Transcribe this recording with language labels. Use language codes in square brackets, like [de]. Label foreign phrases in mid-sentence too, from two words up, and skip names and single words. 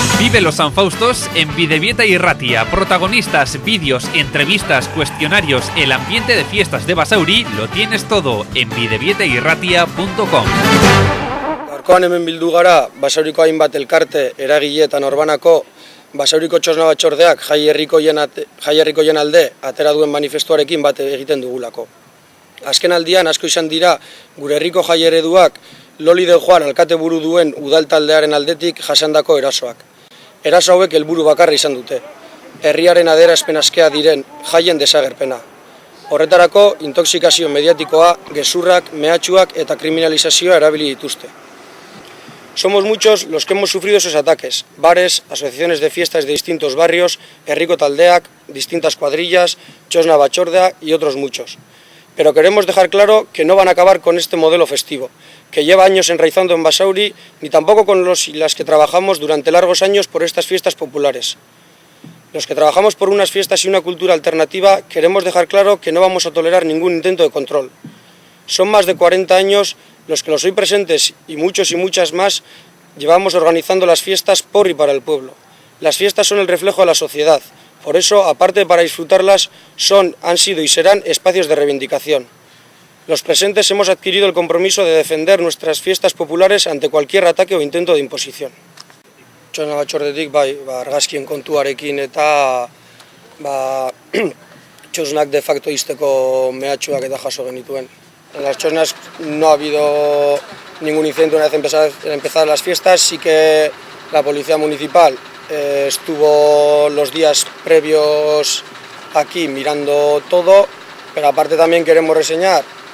[es] Vive los San Faustos en Bidebieta y Ratia. Protagonistas, vídeos, entrevistas, cuestionarios, el ambiente de fiestas de Basauri, lo tienes todo en bidebietairratia.com. [eu] Gaurkoan hemen bildu gara, Basauriko hainbat elkarte, eragile eta norbanako Basauriko txosna batzordeak jai herrikoien alde atera duen manifestuarekin bat egiten dugulako. Azken aldian asko izan dira gure herriko jai ereduak Loli de Juan alkate buru duen udal taldearen aldetik jasandako erasoak. Eraso hauek helburu bakarra izan dute. Herriaren adierazpen askea diren jaien desagerpena. Horretarako intoxikazio mediatikoa, gezurrak, mehatxuak eta kriminalizazioa erabili dituzte. [es] Somos muchos los que hemos sufrido esos ataques. Bares, asociaciones de fiestas de distintos barrios, [eu] herriko taldeak, [es] distintas cuadrillas, [eu] txosna batzordea [es] y otros muchos. Pero queremos dejar claro que no van a acabar con este modelo festivo, que lleva años enraizando en Basauri, ni tampoco con los y las que trabajamos durante largos años por estas fiestas populares. Los que trabajamos por unas fiestas y una cultura alternativa queremos dejar claro que no vamos a tolerar ningún intento de control. Son más de 40 años los que los hoy presentes y muchos y muchas más llevamos organizando las fiestas por y para el pueblo. Las fiestas son el reflejo de la sociedad. Por eso, aparte de para disfrutarlas, han sido y serán espacios de reivindicación. Los presentes hemos adquirido el compromiso de defender nuestras fiestas populares ante cualquier ataque o intento de imposición. [eu] Txosna batzordetik argazkien kontuarekin eta txosnak [la] de facto [eu] izteko mehatxuak eta jaso genituen. [es] En las txosnas no ha habido ningún incidente una vez empezadas las fiestas, sí que la policía municipal estuvo los días previos aquí mirando todo, pero aparte también queremos reseñar